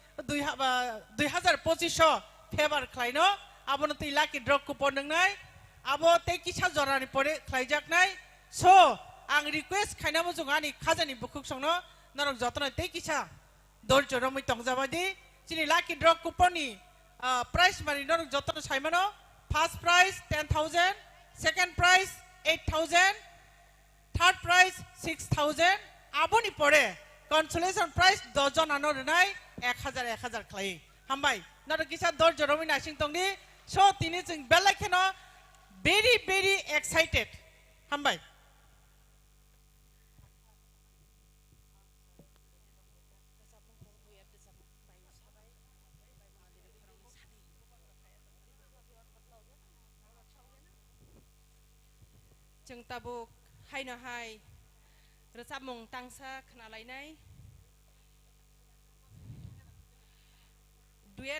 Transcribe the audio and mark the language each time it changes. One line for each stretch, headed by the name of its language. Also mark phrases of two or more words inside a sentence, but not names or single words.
Kok Borok: 2025 फेभार खालायनो आबोनो तै
English: lucky draw coupon
Kok Borok: नंनाय आबो तै किसा जरानि परे खालायजाकनाय सो आं रिक्वेस्ट खायनामो जोंहानि खाजानि बुकुक संनो नरक जतनो तै किसा धैर्य रमै तंजाबादि चिनि लाकी ड्र कुपननि प्राइस मानि नरक जतनो साइमानो
English: first prize
Kok Borok: 10,000
English: second prize
Kok Borok: 8,000
English: third prize
Kok Borok: 6,000 आबोनि परे
English: consolation prize
Kok Borok: दजन आनो रनाय 1,000 खालाय हामबाय नरक किसा धैर्य रमै नासिं तंनि सो तिनि जों बेलाखेनो
English: very excited
Kok Borok: हामबाय. जों ताबो हायनो हाय रोजाब मुं तांसा खोनालायनाय डुएट